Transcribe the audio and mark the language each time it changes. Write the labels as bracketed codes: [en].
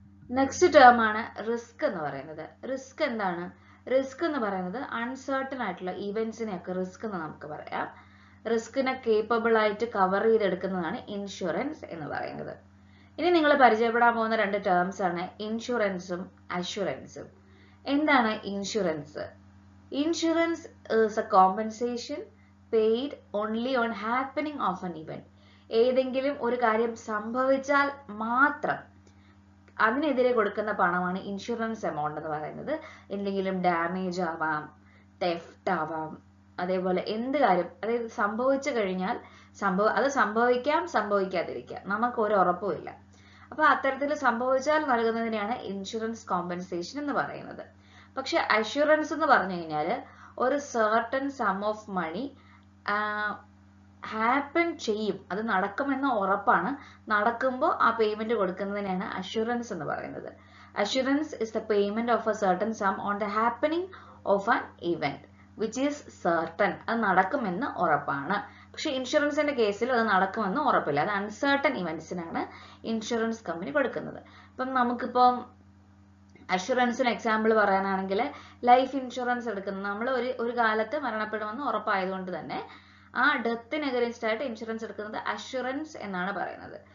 [ml] Next term ആണ് risk എന്ന് പറയുന്നത്. റിസ്ക് എന്താണ്? റിസ്ക് എന്ന് പറയുന്നത് അൺസർട്ടൺ ആയിട്ടുള്ള ഇവന്റ്സിനെയൊക്കെ റിസ്ക് എന്ന് നമുക്ക് പറയാം. റിസ്കിനെ കേപ്പബിൾ ആയിട്ട് കവർ ചെയ്തെടുക്കുന്നതാണ് ഇൻഷുറൻസ് എന്ന് പറയുന്നത്. ഇനി നിങ്ങൾ പരിചയപ്പെടാൻ പോകുന്ന രണ്ട് ടേംസ് ആണ് ഇൻഷുറൻസും അഷ്വറൻസും. എന്താണ് insurance? [en] Insurance is a compensation paid only on happening of an event. [ml] ഏതെങ്കിലും ഒരു കാര്യം സംഭവിച്ചാൽ മാത്രം അതിനെതിരെ കൊടുക്കുന്ന പണമാണ് ഇൻഷുറൻസ് എമൗണ്ട് എന്ന് പറയുന്നത്. എന്തെങ്കിലും ഡാമേജ് ആവാം, തെഫ്റ്റ് ആവാം, അതേപോലെ എന്ത് കാര്യം, അതായത് സംഭവിച്ചു കഴിഞ്ഞാൽ അത് സംഭവിക്കാം, സംഭവിക്കാതിരിക്കാം, നമുക്ക് ഒരു ഉറപ്പുമില്ല. അപ്പൊ അത്തരത്തിൽ സംഭവിച്ചാൽ നൽകുന്നതിനെയാണ് ഇൻഷുറൻസ് കോമ്പൻസേഷൻ എന്ന് പറയുന്നത്. പക്ഷെ അഷ്വറൻസ് എന്ന് പറഞ്ഞു കഴിഞ്ഞാൽ ഒരു [en] certain sum of money [ml] happen ചെയ്യും, അത് നടക്കുമെന്ന ഉറപ്പാണ്, നടക്കുമ്പോൾ ആ പേയ്മെന്റ് കൊടുക്കുന്നതിനാണ് അഷ്വറൻസ് എന്ന് പറയുന്നത്. [en] Assurance is the payment of a certain sum on the happening of an event which is certain. [ml] അത് നടക്കുമെന്ന് ഉറപ്പാണ്. പക്ഷെ ഇൻഷുറൻസിന്റെ കേസിൽ അത് നടക്കുമെന്ന് ഉറപ്പില്ല. അത് അൺസർട്ടൺ ഇവന്റ്സിനാണ് ഇൻഷുറൻസ് കമ്പനി കൊടുക്കുന്നത്. അപ്പം നമുക്കിപ്പം അഷുറൻസിന് എക്സാമ്പിൾ പറയാനാണെങ്കിൽ ലൈഫ് ഇൻഷുറൻസ് എടുക്കുന്നത് നമ്മൾ ഒരു കാലത്ത് മരണപ്പെടുമെന്ന് ഉറപ്പായതുകൊണ്ട് തന്നെ ആ ഡെത്തിന് അഗൈൻസ്റ്റ് ആയിട്ട് ഇൻഷുറൻസ് എടുക്കുന്നത് അഷുറൻസ് എന്നാണ് പറയുന്നത്.